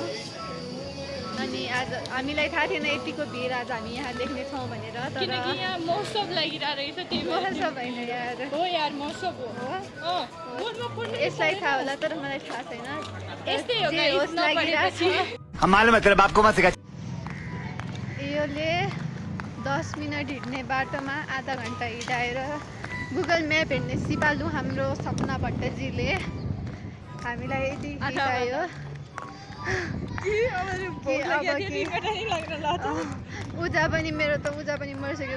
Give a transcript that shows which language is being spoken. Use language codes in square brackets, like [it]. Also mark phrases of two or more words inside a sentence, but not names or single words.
[ne] अनि आज हामीलाई थाहा थिएन यतिको भिड आज हामी यहाँ देख्नेछौँ भनेर। तर किनकि यहाँ महोत्सव लागिरहेको रहेछ। त्यही महोत्सव होइन यार, हो यार महोत्सव हो। यसलाई थाहा होला तर मलाई थाहा छैन। यस्तै हो जे होस् लागिरहेको छ। [hi] हम मालूम है तेरे बाप को मत सिखा। [ne] योले 10 मिनट हिँड्ने बाटोमा आधा घन्टा हिँडाएर गुगल म्याप हेर्ने सिपालु हाम्रो सपना भट्टजीले हामीलाई यति हिँडायो। उजा पनि मेरो त उजा पनि मरिसक्यो।